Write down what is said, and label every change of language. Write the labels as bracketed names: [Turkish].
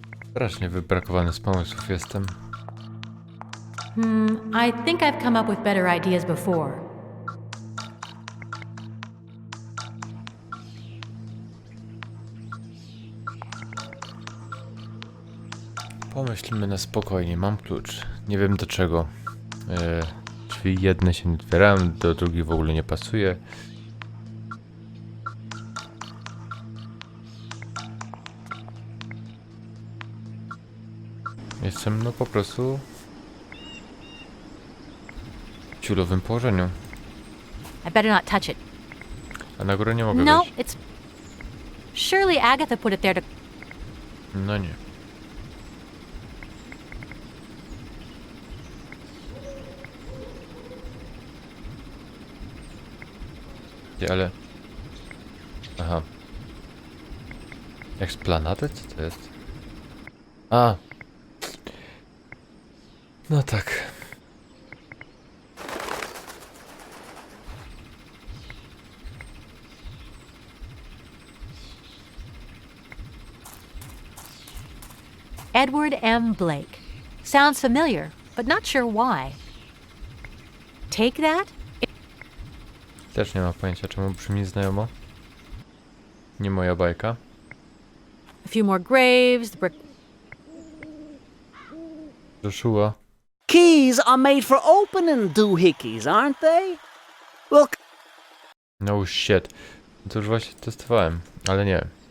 [Polish] Strasznie wybrakowany z pomysłów jestem. [English] I think I've come up with better ideas before. [Polish] Pomyślmy na spokojnie, mam klucz. Nie wiem do czego. Drzwi jedne się nie otwierają, do drugiej w ogóle nie pasuje. Jestem no po prostu w ciulowym położeniu. [English] I better not touch it. [Polish] A na górę nie mogę [English] No, [Polish] wejść. [English] it's... Surely Agatha put it there to... [Polish] No nie. Ale... Aha. Eksplanady? Co to jest? A! No tak. [English] Edward M. Blake. Sounds familiar, but not sure why. Take that? [Polish] Też nie ma pojęcia, czemu brzmi znajomo. Nie moja bajka. [English] A few more graves, the brick... Joshua. Keys are made for opening doohickeys, aren't they? Look, No shit. [Polish] To już właśnie testowałem, ale nie.